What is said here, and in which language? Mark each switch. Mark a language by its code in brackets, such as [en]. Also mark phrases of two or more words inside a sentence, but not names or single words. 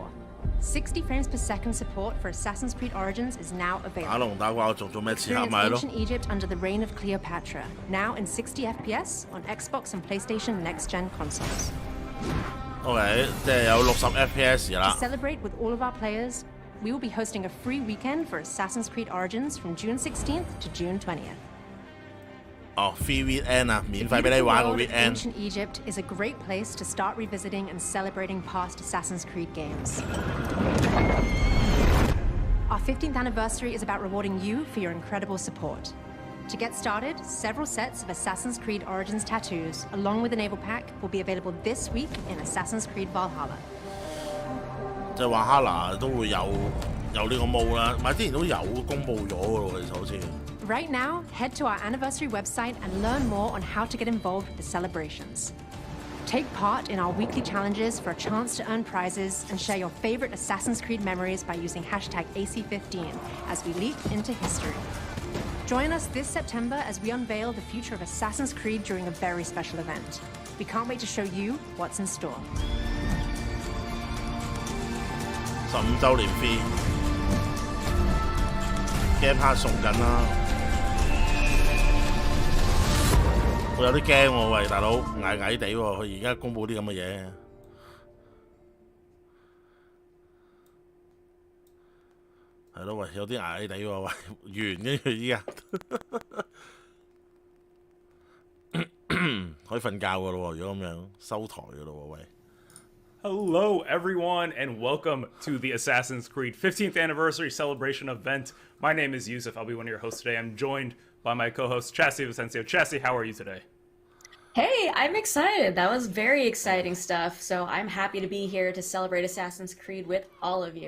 [en] 60 frames per second support for Assassin's Creed Origins is now available. Experience ancient Egypt under the reign of Cleopatra, now in 60 FPS on Xbox and PlayStation next-gen consoles. [yue] OK， 即係有60 FPS 啦。 [en] To celebrate with all of our players, we will be hosting a free weekend for Assassin's Creed Origins from June 16th to June 20th. [yue] 哦 ， [en] free weekend [yue] 啊，免費俾你玩個 weekend。 [en] Ancient Egypt is a great place to start revisiting and celebrating past Assassin's Creed games. Our 15th anniversary is about rewarding you for your incredible support. To get started, several sets of Assassin's Creed Origins tattoos, along with a naval pack, will be available this week in Assassin's Creed Valhalla. [yue] 即係華哈拿都會有呢個毛啦，唔係之前都有公佈咗嘅咯，其實好似。 [en] Right now, head to our anniversary website and learn more on how to get involved with the celebrations. Take part in our weekly challenges for a chance to earn prizes and share your favorite Assassin's Creed memories by using hashtag AC15 as we leap into history. Join us this September as we unveil the future of Assassin's Creed during a very special event. We can't wait to show you what's in store. [yue] 15 週年 [en] free game pass [yue] 送緊啦。我有啲驚喎，喂，大佬矮矮地喎，佢而家公佈啲咁嘅嘢，係咯，喂，有啲矮矮地喎，喂，完跟住依家， 可以瞓覺噶咯喎，如果咁樣收台噶咯喎，喂。 [en] Hello, everyone, and welcome to the Assassin's Creed 15th Anniversary Celebration event. My name is Yusuf. I'll be one of your hosts today. I'm joined by my co-host, Chassie Vicencio. Chassie, how are you today? Hey, I'm excited. That was very exciting stuff. So I'm happy to be here to celebrate Assassin's Creed with all of you.